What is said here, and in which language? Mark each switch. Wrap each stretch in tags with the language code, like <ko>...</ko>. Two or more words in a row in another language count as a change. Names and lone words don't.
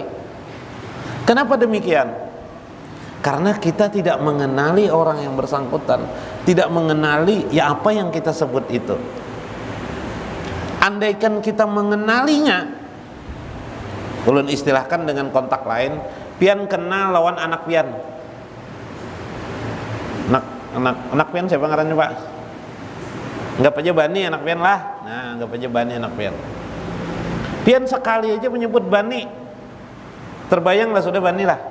<id>Kenapa demikian? Karena kita tidak mengenali orang yang bersangkutan, tidak mengenali ya apa yang kita sebut itu.</id> <bjn>Andaikan kita mengenalinya, ulun istilahkan dengan kontak lain, pian kenal lawan anak pian. Anak pian siapa ngarannya Pak? Anggap aja Bani anak pian lah. Nah, anggap aja Bani anak pian. Pian sekali aja menyebut Bani, terbayang lah sudah Bani lah.</bjn>